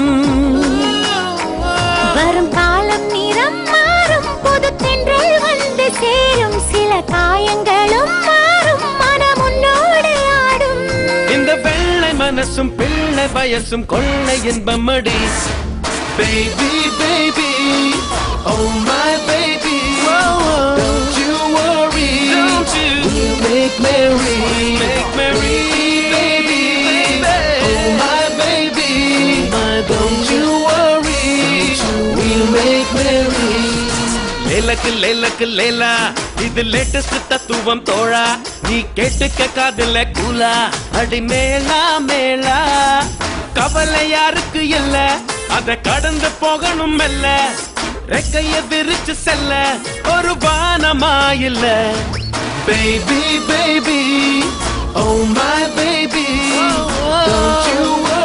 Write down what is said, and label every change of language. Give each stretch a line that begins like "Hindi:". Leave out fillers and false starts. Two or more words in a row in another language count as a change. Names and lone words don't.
Tamil: வரும் காலம் நிறம் மாறும் புது தென்றல் வந்து சேரும் சில காயங்களும் மாறும் மனம் உன்னோடு ஆடும் இந்த வெள்ளை மனசும் பிள்ளை வயசும் கொள்ளை இன்பமடி
English: baby baby oh my baby don't you worry we'll make merry baby oh my baby don't you worry we'll make merry லேலக்கு
Tamil: லேலக்கு லேலா இது லேட்டஸ்ட் தத்துவம் தோழா நீ கேட்டுக்க காதுல கூலா அடி மேளா மேளா கவலை யாருக்கு இல்ல அத கடந்து போகணும் மெல்ல ரெக்கைய விரிச்சு செல்ல ஒரு வானமா இல்ல
English: baby baby oh my baby don't you